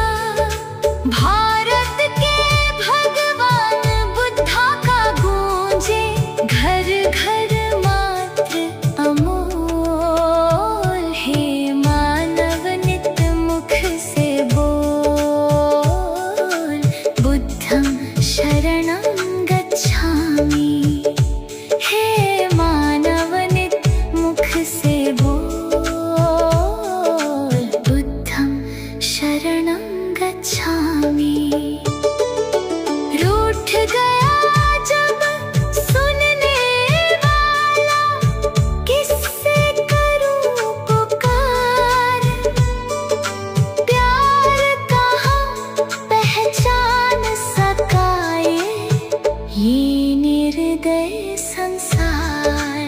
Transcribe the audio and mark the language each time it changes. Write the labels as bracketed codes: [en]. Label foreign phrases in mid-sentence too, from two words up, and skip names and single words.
[hi] भारत के भगवान बुद्धा का गूंजे घर घर मात्र अमोल। हे मानव नित मुख से बोल, [pi] बुद्धं शरणं गच्छामि। [hi] हे मानव नित मुख से बोल, [pi] बुद्धं शरणं गच्छामि। [hi] रूठ गया जब सुनने वाला, किससे करूं पुकार। प्यार कहाँ पहचान सका ये निर्दय संसार।